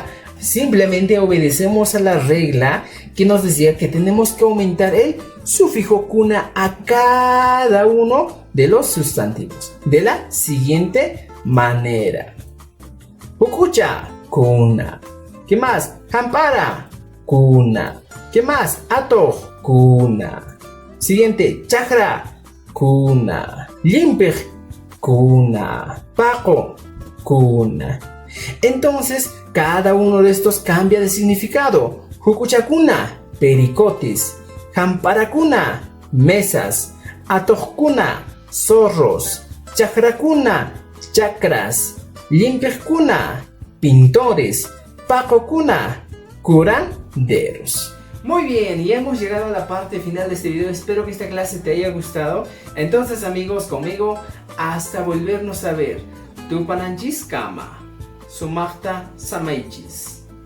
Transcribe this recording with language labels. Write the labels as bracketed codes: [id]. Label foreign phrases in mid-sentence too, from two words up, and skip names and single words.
[es] Simplemente obedecemos a la regla que nos decía que tenemos que aumentar el sufijo kuna a cada uno de los sustantivos. De la siguiente manera. [qu] Hukucha, kuna. [es] ¿Qué más? [qu] Jampara, kuna. [es] ¿Qué más? [qu] Ato, kuna. [es] Siguiente, [qu] chakra, kuna. Limpig, kuna. Paco, kuna. [es] Entonces, cada uno de estos cambia de significado. Hukuchakuna, pericotis. Jamparacuna, mesas. Atojkuna, zorros. Chakrakuna, chakras. Limpigkuna, pintores. Pacokuna, curanderos. Muy bien, y hemos llegado a la parte final de este video. Espero que esta clase te haya gustado. Entonces, amigos, conmigo, hasta volvernos a ver. [qu] Tupananchis kama. Sumachta samaichis.